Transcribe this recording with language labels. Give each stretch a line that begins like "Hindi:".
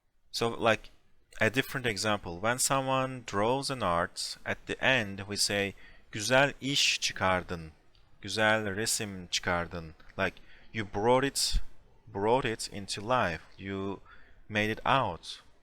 English: So like a different example. When someone draws an art, at the end we say
Turkish: güzel iş çıkardın. Güzel resim çıkardın.
English: Like you brought it into life. You made it out.